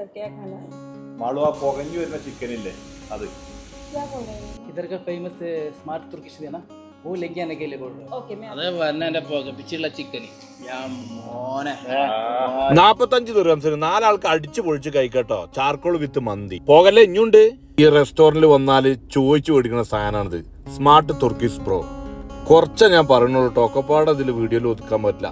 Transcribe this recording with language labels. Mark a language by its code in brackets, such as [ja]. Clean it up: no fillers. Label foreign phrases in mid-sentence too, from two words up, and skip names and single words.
[hi] क्या खाना है? [ml] മാളു ആ പുകഞ്ഞു വരുന്ന ചിക്കൻ ഇല്ലേ അത് [hi] क्या बोल रहे हैं? इधर का फेमस स्मार्ट तुर्किश है ना, वो लेके आने के लिए बोल रहे हैं. ओके मैं [ml] അതെ വന്നെ പിച്ചുള്ള ചിക്കൻ മോനെ 45 ദിർഹംസിന് 4 ആൾക്ക് അടിച്ചു പൊളിച്ച് കഴിക്കട്ടോ. [en] charcoal with [ml] മന്തി. പോകല്ലേ ഇഞ്ഞുണ്ട്. ഈ റെസ്റ്റോറന്റിൽ വന്നാല് ചോദിച്ചു മേടിക്കുന്ന സാധനമാണിത്. സ്മാർട്ട് തുർക്കിഷ് ബ്രോ. കുറച്ചേ ഞാൻ പറയുന്നുള്ളൂ. ടോക്കപ്പാട് അതിൽ വീഡിയോയിൽ ഒതുക്കാൻ പറ്റില്ല.